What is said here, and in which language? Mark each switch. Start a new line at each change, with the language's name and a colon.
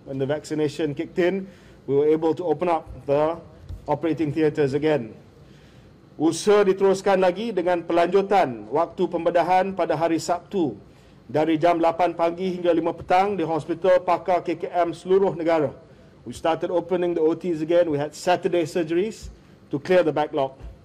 English: When the vaccination kicked in, we were able to open up the operating theatres again.
Malay: Usaha diteruskan lagi dengan pelanjutan waktu pembedahan pada hari Sabtu dari jam 8 pagi hingga 5 petang di hospital pakar KKM seluruh negara.
English: We started opening the OTs again. We had Saturday surgeries to clear the backlog.